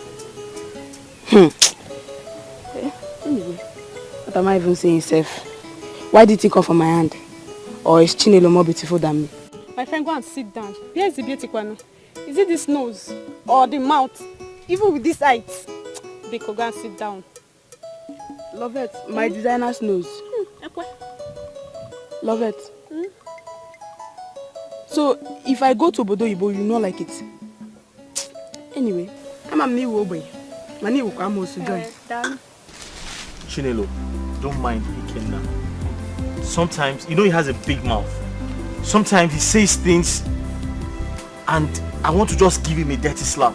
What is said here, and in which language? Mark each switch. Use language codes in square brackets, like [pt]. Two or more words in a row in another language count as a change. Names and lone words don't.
[en] Anyway, what am I even saying, Seth? Why did he come from my hand? Or is Chinelo more beautiful than me? My friend, go and sit down. Where's the beauty, Kwano? Is it this nose? Or the mouth? Even with this height? Biko, go and sit down. Lovette, my designer's nose. Lovette. So, if I go to Obodo Ibo, you know like it. Anyway, I'm a me boy. Mani will come also join. Chinelo, don't mind Ikenna. Sometimes, you know he has a big mouth. Sometimes he says things and I want to just give him a dirty slap.